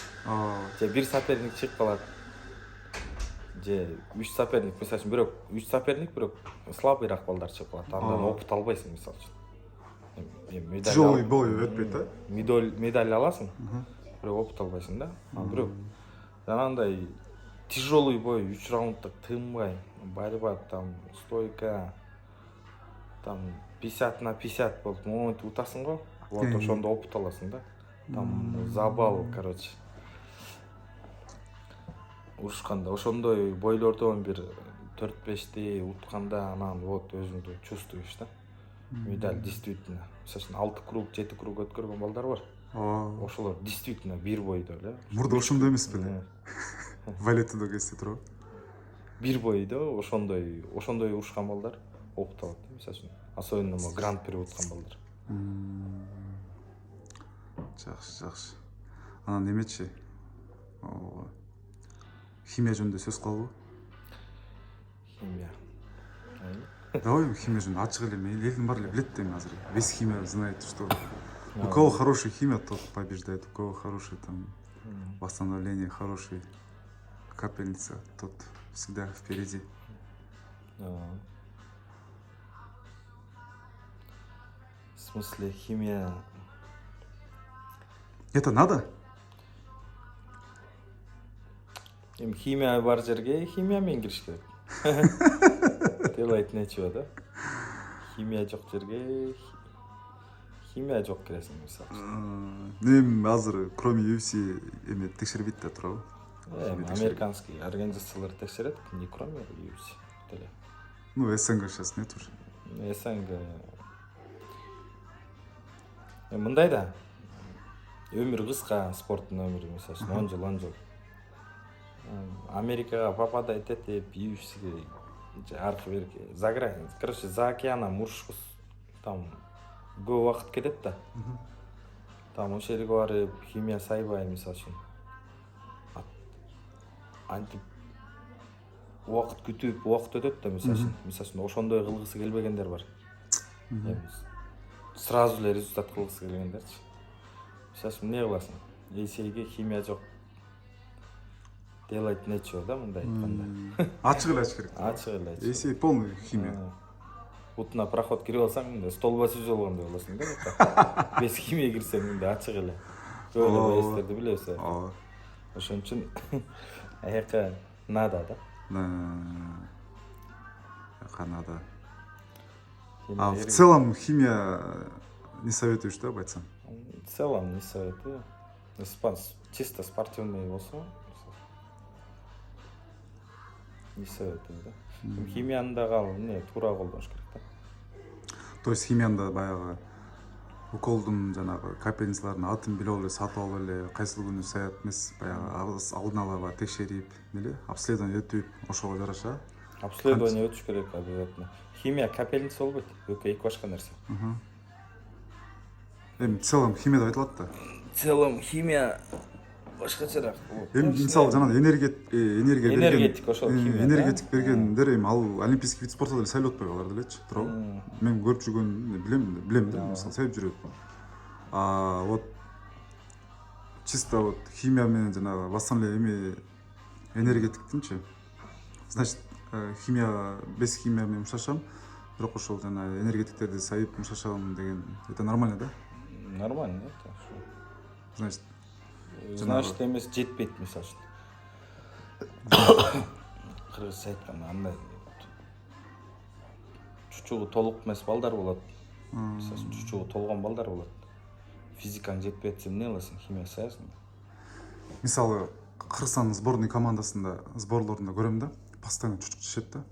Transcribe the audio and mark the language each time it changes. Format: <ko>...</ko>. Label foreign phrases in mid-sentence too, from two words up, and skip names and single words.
<ky>Же бир соперник чыгып калат. Же 3 соперник, мисалы үчүн бирок 3 соперник, бирок слабыйраак балдар чыгып калат. Андан опыт албайсың, мисалы үчүн.</ky> <ru>Тяжелый бой</ru> <ky>өтпөйт да? Медаль аласың, бирок опыт албайсың да. Бирок жанагындай</ky> <ru>тяжелый бой,</ru> <ky>3 раунддук тынбай,</ky> <ru>борьба, там стойка, там</ru> <ky>50/50 болуп момент утасың го. Вот ошондо опыт аласың да.</ky> <ru>Там забал, короче.</ru> <ky>Урушканда ошондой бойлордон бир 4-5ти утканда анан вот өзүңдү чувствуешь да.</ky> <ru>Медаль действительно.</ru> <ky>Мисалы үчүн 6 круг, 7 круг өткөргөн балдар бар. Ошолор действительно бир бойдо эле. Мурда ошондой эмес беле? Валетудо келсе туурабы? Бир бойдо ошондой урушкан балдар опыт алат. Мисалы үчүн</ky> <ru>особенно гран-при</ru> <ky>уткан балдар. Жакшы. Анан эмечи? Химия жөнүндө сөз кылалы. Химия. Давай химия жөнүндө ачык эле, элдин баары эле билет да эми азыр.</ky> <ru>Весь химия знает, что у кого хорошая химия, тот побеждает, у кого хороший там восстановление, хороший капельница, тот всегда впереди. В смысле, химия... Это надо?</ru> <ky>Химия бар жерге химия менен кириш керек.</ky> <ru>Делать нечего,</ru> <ky>да? Химия жок жерге химия жок киресиң, мисалы. Эми азыр</ky> <ru>кроме UFC</ru> <ky>эме текшербейт да, туурабы? Американский организациялар текшерет,</ky> <ru>не кроме UFC. Ну, СНГ сейчас нет уже.</ru> <ky>СНГ мындай да, өмүр кыска, спорттун өмүрү, мисалы үчүн 10 жыл. Америкага попадать этип, UFC'ге аркы берки, короче,</ky> <ru>за океаном</ru> <ky>урушкус, там көп убакыт кетет да. Там ошол жерге барып, химия сайбай, мисалы үчүн. Антип убакыт күтүп, убакыт өтөт да, мисалы үчүн ошондой кылгысы келбегендер бар. Сразу эле результат кылгысы келгендерчи. Мисалы үчүн эмне кыласың? Эсейге химия жок.</ky> <ru>Делать нечего,</ru> <ky>да, мындай айтканда. Ачык эле керек. Ачык эле. Эсей</ky> <ru>полный химия.</ru> <ky>Бутуна проход кирип алсаң, мындай стол басып болгондой болосуң да.</ky> <ru>Без химия</ru> <ky>кирсең, мындай ачык эле. Көбүнчө эстерди билесиз. Ошон үчүн аяка надо, да?</ky> <ru>Надо. А в целом химия не советуешь, да, бойцам? В целом не советую. Чисто спортивный</ru> <ky>болсо</ky> <ru>не советую,</ru> <ky>да? Химияны да кал, эмне туура колдош керек да. То есть химияны да баягы уколдун жанагы капельницалардын атын билип алып эле сатып алып эле кайсыл күнү саят эмес баягы алдын ала баягы текшерип эмне эле обследование өтүп ошого жараша обследование өтүш керек обязательно. Химия капельница болбойт. Экөө эки башка нерсе. эми</ky> <ru>в целом</ru> <ky>химияда айтылат да.</ky> <ru>В целом</ru> <ky>химия башкачараак. Эми мисалы жанагы энергия энергетик ошол химия. энергетик бергендер эми ал</ky> <ru>олимпийский вид спорта</ru> <ky>деле сайлап атпайбы алар делечи, туурабы? Мен көрүп жүргөн билем да, мисалы себеп жүрөт.</ky> <ru>Вот чисто вот</ru> <ky>химия менен жанагы бассам эле эми энергетиктинчи. Значит, химия без химия менен мушташам, бирок ошол жана энергетиктерди сайып мушташам деген</ky> <ru>это нормально</ru> <ky>да?</ky> <ru>Нормально, это.</ru> <ky>Значит, Значит, эмес жетпейт мисалы үчүн. Кыргызча айтканда андай чучугу толук эмес балдар болот. Мисалы үчүн чучугу толгон балдар болот. Физикаң жетпей атса эмне кыласың? Химия саясың. мисалы Кыргызстандын сборный командасында, сборлорунда көрөм да, постоянно чучук жешет да.</ky>